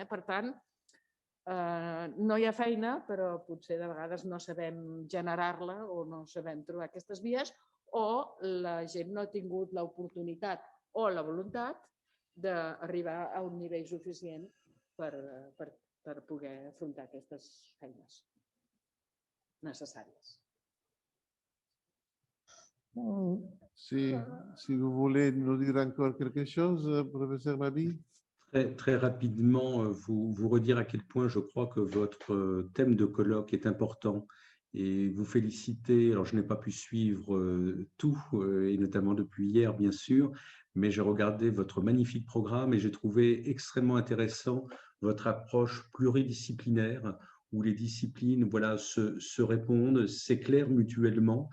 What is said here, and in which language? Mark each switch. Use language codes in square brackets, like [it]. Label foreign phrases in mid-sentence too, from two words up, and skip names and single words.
[ca] Per tant, no hi ha feina, però potser de vegades no sabem generar-la o no sabem trobar aquestes vies o la gent no ha tingut l'oportunitat o la voluntat d'arribar a un nivell suficient per poder afrontar aquestes feines necessàries. [fr] Si vous voulez nous dire encore quelque chose, professeur Mabi. Très rapidement, vous redire à quel point je crois que votre thème de colloque est important et vous féliciter. Alors, je n'ai pas pu suivre tout, et notamment depuis hier, bien sûr, mais j'ai regardé votre magnifique programme et j'ai trouvé extrêmement intéressant votre approche pluridisciplinaire où les disciplines se répondent, s'éclairent mutuellement.